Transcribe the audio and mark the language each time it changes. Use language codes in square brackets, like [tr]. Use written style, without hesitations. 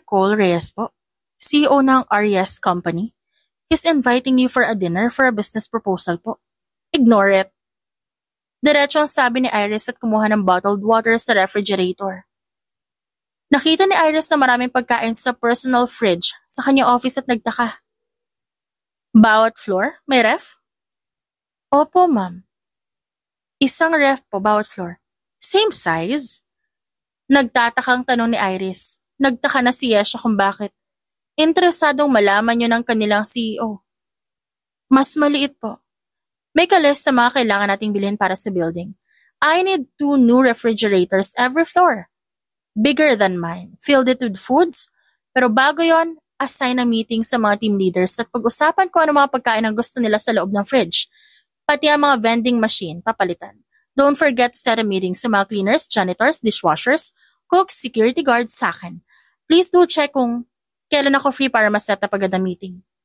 [tl] Cole Reyes po, CEO ng RES Company. [en] He's inviting you for a dinner for a business proposal po. Ignore it. [tl] Diretso ang sabi ni Iris at kumuha ng bottled water sa refrigerator. Nakita ni Iris na maraming pagkain sa personal fridge sa kanyang office at nagtaka. Bawat floor, may ref? Opo, ma'am. Isang ref po bawat floor. [en] Same size? [tl] Nagtatakang tanong ni Iris. Nagtaka na si Yesha kung bakit. Interesadong malaman yun ng kanilang CEO. Mas maliit po. May kalis sa mga kailangan nating bilhin para sa building. [en] I need 2 new refrigerators every floor. Bigger than mine, filled it with foods. [tl] Pero bago yon, [en] assign a meeting [tl] sa mga team leaders at pag-usapan kung ano mga pagkain ang gusto nila sa loob ng fridge. Pati ang mga vending machine, papalitan. [en] Don't forget to set a meeting [tl] sa mga [en] cleaners, janitors, dishwashers, cooks, security guards [tl] sa akin. [en] Please do check [tl] kung kailan ako free para ma-set up agad ang meeting.